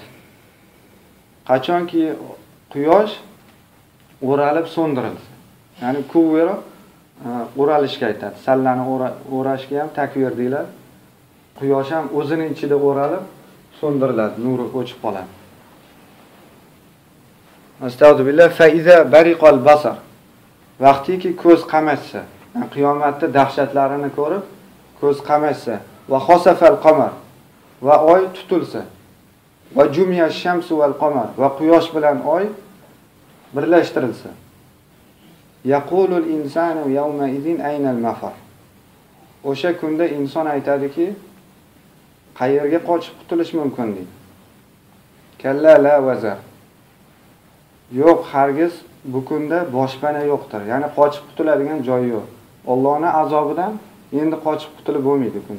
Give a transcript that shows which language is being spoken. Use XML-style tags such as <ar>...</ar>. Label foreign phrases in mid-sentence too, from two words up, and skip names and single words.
<uz>Qachonki quyosh o'ralib so'ndirilsa. Ya'ni kuvvira o'ralishga aytadi. Sallani o'rashga ham takvir deyiladi. Quyosh ham o'zining ichida o'ralib so'ndiriladi, nuri o'chib qoladi.</uz> <ar>Astag'firullah, فإذا برق البصر.</ar> <uz>Vaqtiki ko'z qamashsa, qiyomatda dahshatlarini ko'rib, ko'z qamashsa,</uz> <ar>وخسف القمر,</ar> <uz>va oy tutilsa,</uz> <ar>وجمع الشمس والقمر,</ar> <uz>va quyosh bilan oy birlashtirilsa.</uz> <ar>يقول الإنسان يومئذ أين المفر.</ar> <uz>O'sha kunda inson aytadiki, qayerga qochib qutulish mumkin deydi.</uz> <ar>كلا لا وزر.</ar> <uz>Yo'q, hargiz bu kunda boshpana yo'qdir. Ya'ni qochib qutuladigan joy yo'q. Allohning azobidan endi qochib qutulib bo'lmaydi kunda.</uz>